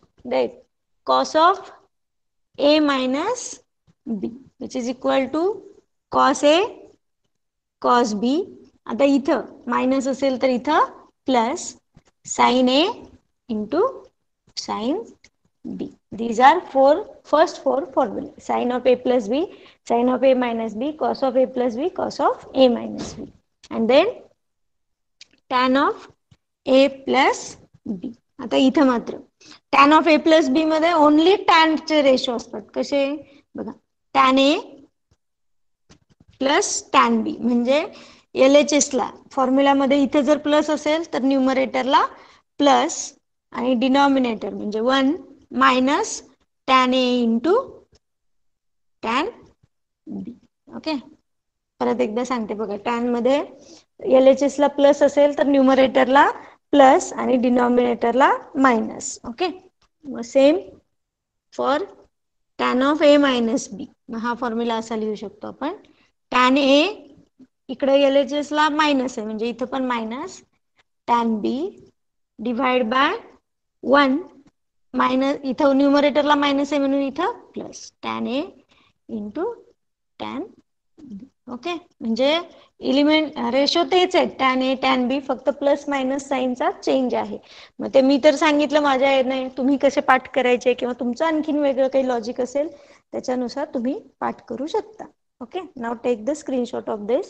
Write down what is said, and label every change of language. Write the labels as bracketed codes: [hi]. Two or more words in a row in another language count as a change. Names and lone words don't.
[mr] राईट. [en] cos of a minus b which is equal to cos a cos b. [mr] आता इथं मायनस असेल तर इथं [en] plus sin a into sin b. These are first four formula. Sin of a plus b, sin of a minus b, cos of a plus b, cos of a minus b, and then tan of a plus b. [mr] आता इथं मात्र [en] tan of a plus b [mr] मध्ये [en] only tan [mr] चे रेशो असतात. कसे? बघा, [en] tan a plus tan b [mr] म्हणजे LHS ला फॉर्म्युलामध्ये इथे जर प्लस असेल तर न्यूमरेटरला प्लस आणि डिनॉमिनेटर म्हणजे [en] 1 minus tan a into tan b. [mr] ओके, परत एकदा सांगते बघा. tan मध्ये LHS ला प्लस असेल तर न्यूमरेटरला प्लस आणि डिनॉमिनेटरला मायनस. [en] okay, same for tan of a minus b. [mr] हा फॉर्म्युला असा लिहू शकतो आपण. [en] tan a [mr] इकडे LHS ला मायनस आहे म्हणजे इथं पण [en] minus tan b divide by 1 minus, [mr] इथं न्यूमरेटरला मायनस आहे म्हणून इथं [en] plus tan a into tan b. [mr] ओके, म्हणजे [en] element ratio [mr] तेच आहेत [en] tan a tan b, [mr] फक्त [en] plus minus [mr] साइनचा चेंज आहे. मग ते मी तर सांगितलं माझ्या याने, तुम्ही कसे पाठ करायचे किंवा तुमचं आणखीन वेगळं काही लॉजिक असेल त्याच्यानुसार तुम्ही पाठ करू शकता. [en] okay, now take the screenshot of this.